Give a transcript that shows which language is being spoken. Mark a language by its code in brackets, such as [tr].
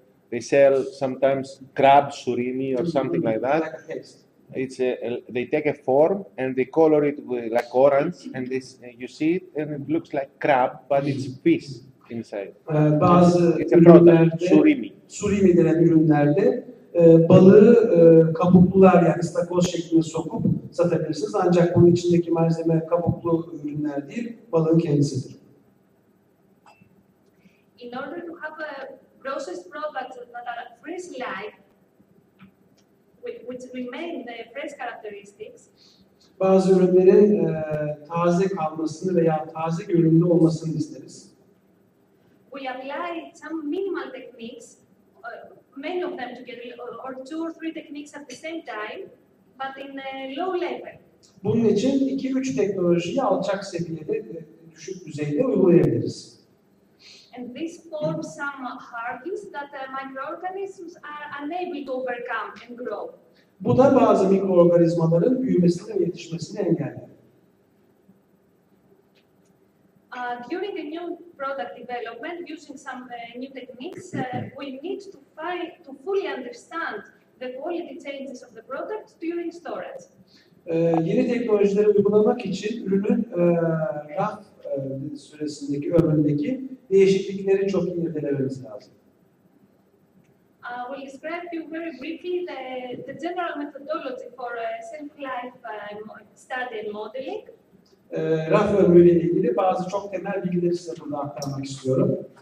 [en] They sell sometimes crab surimi or something like that. Like a paste. They take a form and they color it with like orange, and you see it and it looks like crab, but it's fish inside. [tr] Bazı [en] It's a product, surimi. [tr] Surimi denen ürünlerde balığı kabuklular yani istakoz şeklinde sokup satabilirsiniz. Ancak bunun içindeki malzeme kabuklu ürünler değil, balığın kendisidir. [en] In order to have processed products that are freeze-like, which remain the fresh characteristics. [tr] Bazı ürünlerin taze kalmasını veya taze görünümlü olmasını isteriz. [en] We apply some minimal techniques, many of them together, or 2 or 3 techniques at the same time, but in a low level. [tr] Bunun için 2-3 teknolojiyi alçak seviyede, düşük düzeyde uygulayabiliriz. [en] And this forms some hurdles that microorganisms are unable to overcome and grow. [tr] Bu da bazı mikroorganizmaların büyümesini ve yetişmesini engeller. [en] During a new product development, using some new techniques, we need to fully understand the quality changes of the product during storage. [tr] Yeni teknolojileri uygulamak için ürünün raf süresindeki, ömründeki değişiklikleri çok iyi irdelememiz lazım. [en] will describe you very briefly the general methodology for self-life study and modeling. [tr] Raf ömrüyle ilgili bazı çok temel bilgileri size burada aktarmak istiyorum.